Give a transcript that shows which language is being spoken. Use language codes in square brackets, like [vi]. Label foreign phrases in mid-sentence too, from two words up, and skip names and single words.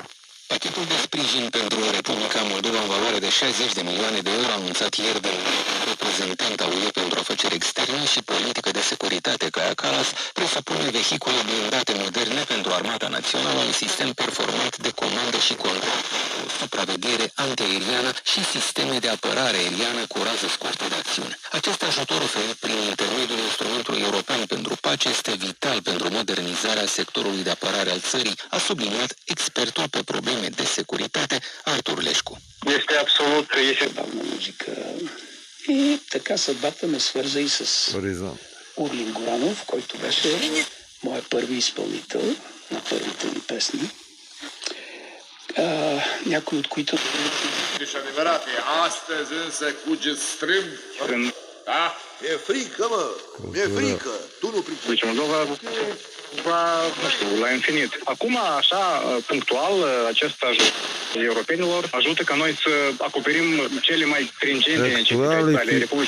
[ro] Pachetul de sprijin pentru Republica Moldova în valoare de 60 de milioane de euro anunțat ieri de reprezentanta UE pentru afaceri externe și politică de securitate Kaja Kallas presupune vehicule blindate moderne pentru Armata Națională, un sistem performant de comandă și control, o supraveghere antiaeriană și sisteme de apărare aeriană cu rază scurtă de acțiune. Acest ajutor oferit prin intermediul instrumentului european pentru pace este vital pentru modernizarea sectorului de apărare al țării, a subliniat expertul pe probleme de securitate Artur Лешко. [bg] Este абсолютно ефективна музика. И така съдбата ме свърза и с Орлин Горанов, който беше моят първи изпълнител на първите ми песни. Някой от които... [ro] Ești adevărat, astăzi însă cugeți strâmb. Da? E frică, mă! E frică! Tu nu pricepi. nu știu, la infinit. Acum, așa, punctual, acest ajutor europenilor ajută ca noi să acoperim cele mai stringente necesități ale Republicii.